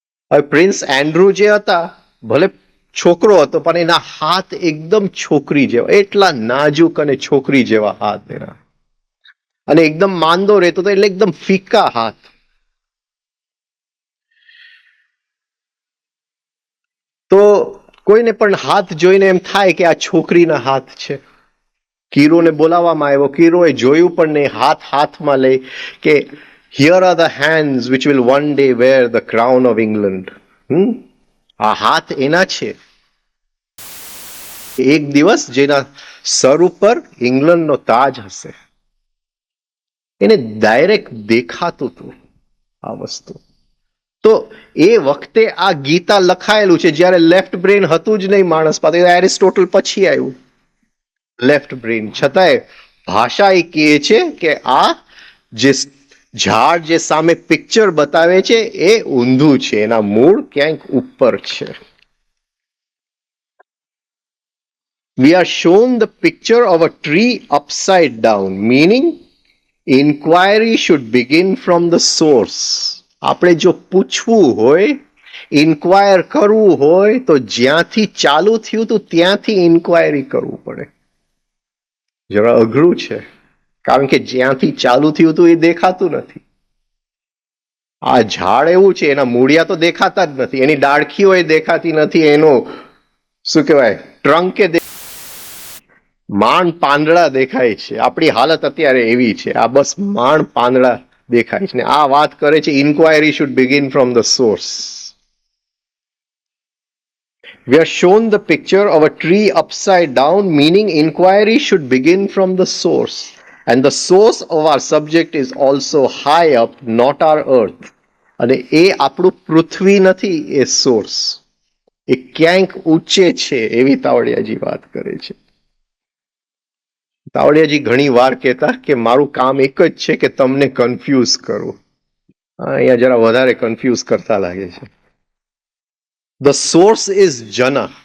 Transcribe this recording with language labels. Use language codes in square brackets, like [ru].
[gu] હવે prince Andrew જે હતા, ભલે છોકરો હતો પણ એના હાથ એકદમ છોકરી જેવા, એટલા નાજુક અને છોકરી જેવા હાથ એના. અને એકદમ માંદો રહેતો હતો એટલે એકદમ ફીકા હાથ. તો કોઈને પણ હાથ જોઈને એમ થાય કે આ છોકરીના હાથ છે. કીરોને બોલાવવામાં આવ્યો, કીરોએ જોયું પણ નહીં, હાથમાં લઈ કે [en] here are the hands which will one day wear the crown of England. [gu] આ હાથ એના છે એક દિવસ જેના સર ઉપર ઇંગ્લેન્ડનો તાજ હશે. એને ડાયરેક્ટ દેખાતું હતું આ વસ્તુ. તો એ વખતે આ ગીતા લખાયેલું છે જ્યારે લેફ્ટ બ્રેન હતું જ નહીં માણસ પાસે. એરિસ્ટોટલ પછી આવ્યું લેફ્ટ બ્રેન, છતાંય ભાષા એ કહે છે કે આ જે ઝાડ જે સામે પિક્ચર બતાવે છે એ ઊંધું છે, એના મૂળ ક્યાંક ઉપર છે. [en] We are shown the picture of a tree upside down, meaning inquiry should begin from the source. [gu] આપણે જો પૂછવું હોય, ઇન્ક્વાયર કરવું હોય તો જ્યાંથી ચાલુ થયું હતું ત્યાંથી ઇન્ક્વાયરી કરવું પડે. જરા અઘરું છે, કારણ કે જ્યાંથી ચાલુ થયું હતું એ દેખાતું નથી. આ ઝાડ એવું છે, એના મૂળિયા તો દેખાતા જ નથી, એની ડાળખીઓ એ દેખાતી નથી, એનો શું કહેવાય ટ્રંકે માંડ પાંદડા દેખાય છે. આપણી હાલત અત્યારે એવી છે, આ બસ માંડ પાંદડા દેખાય છે. ને આ વાત કરે છે [en] Inquiry should begin from the source. We are shown the picture of a tree upside down, meaning inquiry should begin from the source. And the source of our subject is also high up, not our earth. [gu] અને એ આપણું પૃથ્વી નથી, એ source એ ક્યાંક ઊંચે છે, એવી તાવડિયાજી વાત કરે છે. તાવડિયાજી ઘણી વાર કહેતા કે મારું કામ એક જ છે કે તમને કન્ફ્યુઝ કરું. અહીંયા જરા વધારે કન્ફ્યુઝ કરતા લાગે છે. [en] The source is જન.